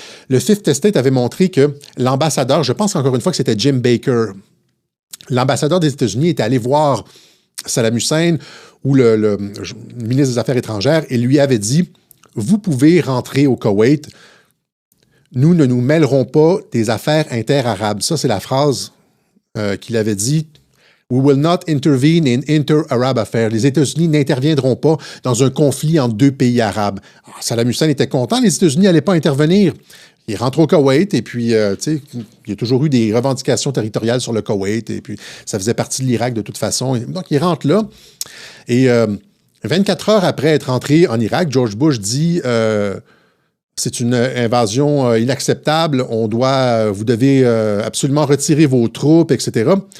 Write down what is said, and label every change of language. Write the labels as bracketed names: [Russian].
[French] Le Fifth Estate avait montré que l'ambassadeur, je pense encore une fois que c'était Jim Baker, l'ambassadeur des États-Unis était allé voir Saddam Hussein ou le ministre des Affaires étrangères et lui avait dit « Vous pouvez rentrer au Koweït, nous ne nous mêlerons pas des affaires inter-arabes. » Ça, c'est la phrase qu'il avait dit. [English] We will not intervene in inter-Arab affairs. [French] Les États-Unis n'interviendront pas dans un conflit entre deux pays arabes. Alors, Saddam Hussein était content, les États-Unis n'allaient pas intervenir. Il rentre au Koweït et puis, il y a toujours eu des revendications territoriales sur le Koweït et puis ça faisait partie de l'Irak de toute façon. Donc, il rentre là et 24 heures après être entré en Irak, George Bush dit c'est une invasion inacceptable, vous devez absolument retirer vos troupes, etc.